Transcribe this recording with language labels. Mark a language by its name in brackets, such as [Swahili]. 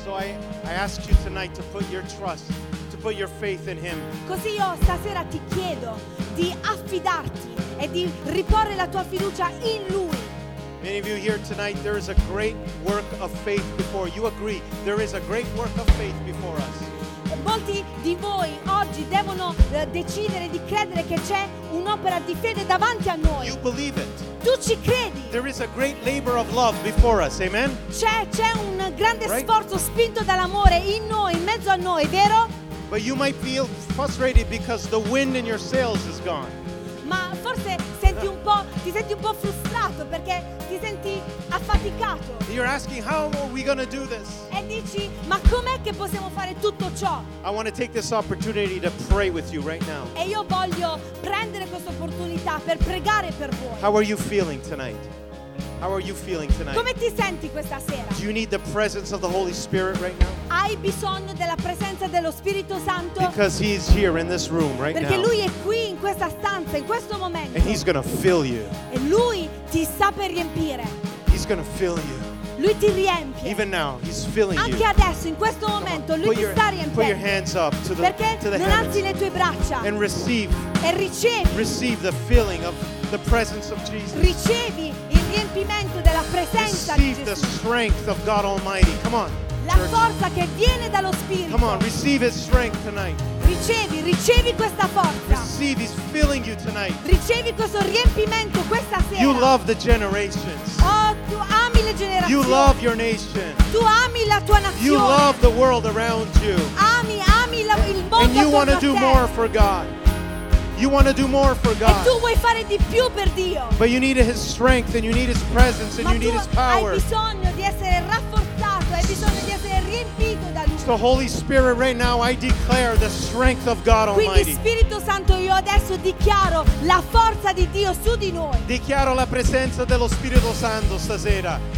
[English] So I ask you tonight to put your trust, to put your faith in him. [Italian] Così io stasera ti chiedo di affidarti e di riporre la tua fiducia in lui. [English] Many of you here tonight, there is a great work of faith before you. Agree, there is a great work of faith before us. [Italian] Molti di voi oggi devono decidere di credere che c'è un'opera di fede davanti a noi. [English] You believe it. [Italian] Tu ci credi. [English] There is a great labor of love before us. Amen. [Italian] C'è un grande [English] right? [Italian] sforzo spinto dall'amore in noi, in mezzo a noi, vero? [English] But you might feel frustrated because the wind in your sails is gone. [Italian] Ma forse ti senti un po' frustrato perché ti senti affaticato. [English] You're asking, how are we gonna do this? [Italian] E dici, ma com'è che possiamo fare tutto ciò? [English] I want to take this opportunity to pray with you right now. [Italian] E io voglio prendere questa opportunità per pregare per voi. [English] How are you feeling tonight? How are you feeling tonight? [Italian] Come ti senti questa sera? [English] Do you need the presence of the Holy Spirit right now? [Italian] Hai bisogno della presenza dello Spirito Santo? [English] Because he is here in this room right [Italian] perché [English] now. [Italian] Lui è qui in questa stanza in questo momento. [English] And he's gonna fill you. [Italian] E lui ti sta per riempire. [English] He's gonna fill you. [Italian] Lui ti riempie. [English] Even now, he's filling [Italian] anche [English] you. [Italian] Adesso in questo momento lui ti sta riempiendo. [English] Put your hands up to the, [Italian] perché [English] to the [Italian] non alzi le tue braccia [English] and receive, [Italian] e ricevi [English] receive the filling of the presence of Jesus. [Italian] Ricevi il riempimento della presenza [English] receive [Italian] di Gesù. [English] The strength of God Almighty. Come on, [Italian] la forza che viene dallo Spirito. [English] Come on, receive his strength tonight. [Italian] Ricevi, ricevi questa forza. [English] Receive, he's filling you tonight. [Italian] Ricevi questo riempimento questa sera. [English] You love the generations. [Italian] Oh, tu ami le generazioni. [English] You love your nation. [Italian] Tu ami la tua nazione. [English] You love the world around you. [Italian] Ami, ami la, il mondo attorno. [English] And you want to do more for God. You want to do more for God. [Italian] E tu vuoi fare di più per Dio. [English] But you need his strength and you need his presence and [Italian] ma [English] you need his power. [Italian] Hai bisogno di essere rafforzato, hai bisogno di essere riempito da lui. [English] So Holy Spirit, right now I declare the strength of God Almighty. [Italian] Quindi Spirito Santo, io adesso dichiaro la forza di Dio su di noi. Dichiaro la presenza dello Spirito Santo stasera.